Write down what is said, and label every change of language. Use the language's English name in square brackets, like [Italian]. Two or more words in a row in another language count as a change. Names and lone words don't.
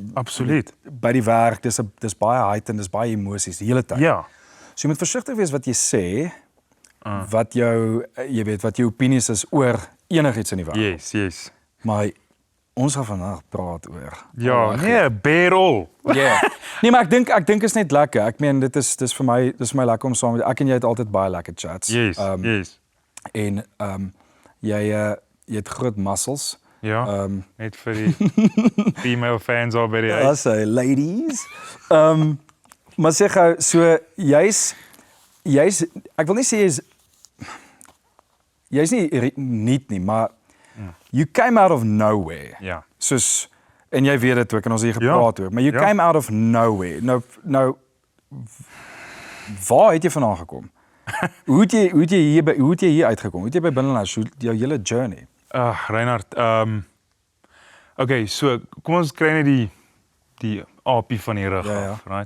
[Afrikaans] Absoluut. by die werk, dis baie heightened, dis baie emosies die hele tyd. Ja. So jy moet versigtig wees wat jy sê, wat jou jy weet wat jou opinies is oor enigiets in die wêreld. Yes. Maar ons gaan vandag praat oor. Ja, nee, [English] bear all. [Afrikaans] Ja. Nee, maar ek dink is net lekker. Ek meen dis vir my lekker om saam met ek en jy het altyd baie lekker chats. Yes. En jy het groot muscles. Ja, net vir die [English] female fans [Afrikaans] al by die Ja, huis. so ladies. Maar sê gou, so jy's ek wil nie sê jy's nie niet nie, maar [English] you came out of nowhere. [Afrikaans] Ja. Soos en jy weet dit ook en ons het hier gepraat oor, maar [English] you came out of nowhere. [Afrikaans] Nou waar het jy vandaan gekom? Hoe het jy hier uitgekom? Hoe het jy by binnelanders jou hele journey? Reinhard, okay, so kom ons kry net die apie van die rug af, right?